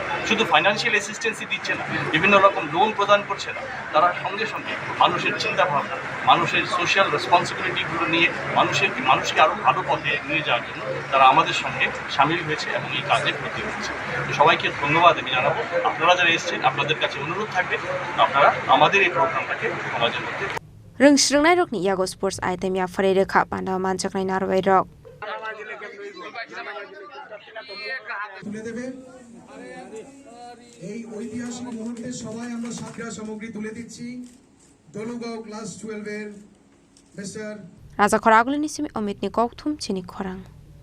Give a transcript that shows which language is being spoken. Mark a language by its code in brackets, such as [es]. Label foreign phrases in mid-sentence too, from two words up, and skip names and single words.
[bn] শুধু [en] financial assistance [bn] দিচ্ছে না, বিভিন্ন রকম লোন প্রদান করছে না, তারা সঙ্গে সঙ্গে মানুষের চিন্তাভাবনা, মানুষের [en] social responsibilities [bn] নিয়ে মানুষকে আরও ভালো পথে নিয়ে যাওয়ার জন্য তারা আমাদের সঙ্গে সামিল হয়েছে এবং এই কাজে ব্রতী হয়েছে। তো সবাইকে ধন্যবাদ আমি জানাবো। আপনারা যারা এসেছেন আপনাদের কাছে অনুরোধ থাকবে আপনারা আমাদের এই প্রোগ্রামটাকে সমাজের মধ্যে [trp] Rengsrungnai rok ni yago [en] sports item [trp] ya farai rekha pandaw manjaknai narwai rok. [bn] তুলে দেবে এই ঐতিহাসিক মুহূর্তে সবাই আমরা সাতটা সামগ্রী তুলে দিচ্ছি। দলুগাঁও ক্লাস 12 এর মিস্টার [trp] Raja khoragulini simi omit ni kokthum chini khorang.